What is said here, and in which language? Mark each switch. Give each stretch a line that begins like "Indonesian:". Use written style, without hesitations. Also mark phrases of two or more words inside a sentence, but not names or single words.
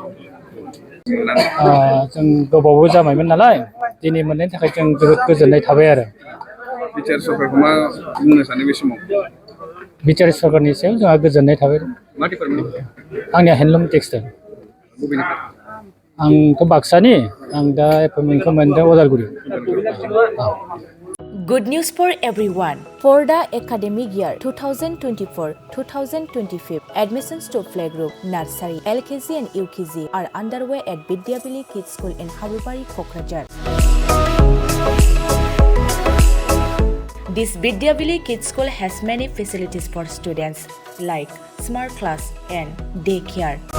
Bodo: जों गोबावबो जाबायमोन नालाय दिनै मोननायनि थाखाय जों जोबोद गोजोननाय थाबाय आरो। बिटिआर सरकारखौ मा बुंनो सानो बे समाव बिटिआर सरकारनि सायाव जोंहा गोजोननाय थाबाय। मा डिपार्टमेन्ट आंनिया
English: handloom textile.
Bodo: बबेनिफ्राय आंथ' बाक्सानि आं दा एपइन्टमेन्टखौ मोनदों उदालगुरि।
English: Good news for everyone. For the academic year 2024-2025, admissions to playgroup, nursery, LKG and UKG are underway at Vidyavili Kids School in Habubari, Kokrajhar. This Vidyavili Kids School has many facilities for students like smart class and daycare,